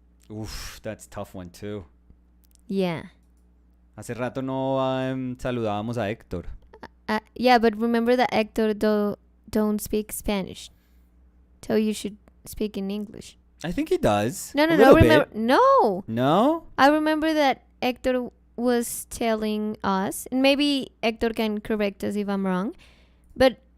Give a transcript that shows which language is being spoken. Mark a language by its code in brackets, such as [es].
[en] Oof, that's a tough one too. Yeah. [es] Hace rato no saludábamos a Héctor. [en] Yeah, but remember that Hector don't speak Spanish. So you should speak in English. I think he does. No. A little Remember? bit. No. No? I remember that Hector was telling us, and maybe Hector can correct us if I'm wrong, but